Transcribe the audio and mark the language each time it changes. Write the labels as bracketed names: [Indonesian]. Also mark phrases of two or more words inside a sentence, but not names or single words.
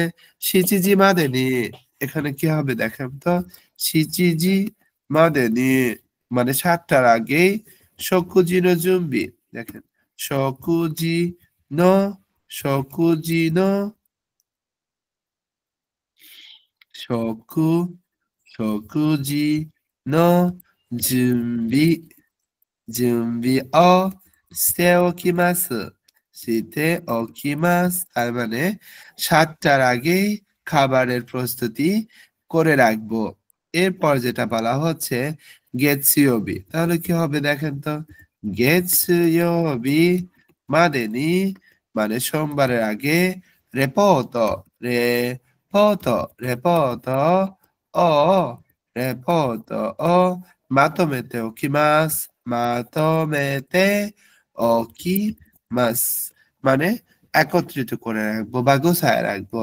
[Japanese] 七時までに, [Bangla] এখানে কি হবে দেখেন তো, [Japanese] 七時までに [Bangla] মানে 7টার আগেই [Japanese] 食事の準備, দেখেন 食事の、食事の、食事の準備、準備をしておきます。しておきます [Bangla] তার মানে 7টার আগেই খাবারের প্রস্তুতি করে রাখবো। এরপর যেটা বলা হচ্ছে গেতসুয়োবি, তাহলে কি হবে দেখেন তো, [Japanese] 月曜日までに [Bangla] মানে সোমবারের আগে [Japanese] レポート、レポート、レポートを、レポートをまとめておきます、まとめておきます [Bangla] মানে একত্রিত করে রাখবো বা গোছায় রাখবো।